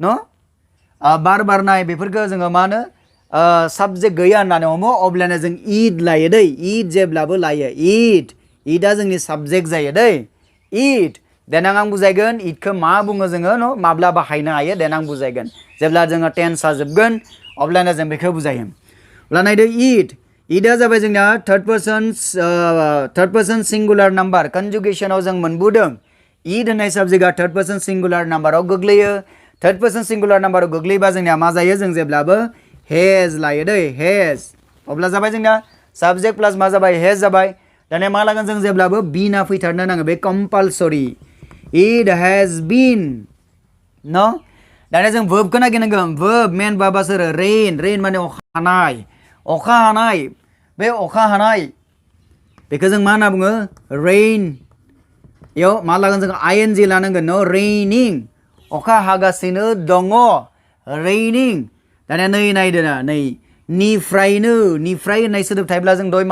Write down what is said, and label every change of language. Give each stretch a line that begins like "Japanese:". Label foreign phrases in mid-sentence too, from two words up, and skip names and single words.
Bodo: बार बारनाय बेफोरखौ जोङो मा होनो साबजेक्ट गैया होननानै हमो अब्लानो जों इट लायो दै इट जेब्लाबो लायो इटआ जोंनि साबजेक्ट जायो दै इट देनां आं बुजायगोन इटखौ मा बुङो जोङो न माब्ला बाहायनो हायो देनां बुजायगोन जेब्ला जोङो टेन्सआ जोबगोन अब्लानो जों बेखौ बुजायो अब्ला नायदो इटआ जाबाय जोंना
English: third person singular number
Bodo: कन्जुगेसनाव जों मोनबोदों इट होननाय साबजेक्टआ
English: third person singular
Bodo: नाम्बाराव गोग्लैयो
English: third person singular
Bodo: नाम्बाराव गोग्लैबा जोंनिया मा जायो जों जेब्लाबो हेज लायो दै हेज अब्ला जाबाय जोंना
English: subject plus
Bodo: मा जाबाय हेज जाबाय दानिया मा लागोन जों जेब्लाबो बिना फैथारनो नाङो बे
English: compulsory it has been
Bodo: न दानिया जों वर्बखौ नागिरनांगोन वर्ब मेन भार्बा सोर रेन रेन माने अखा हानाय बे अखा हानाय बेखौ जों मा होनना बुङो रेन इयाव मा लागोन जों आइएनजि लानांगोन न रेनिं अखा हागासिनो दङ रेनिं दानिया नै नायदो ना नै निफ्रायनो निफ्राय होननाय सोदोब थायोब्ला जों दहाय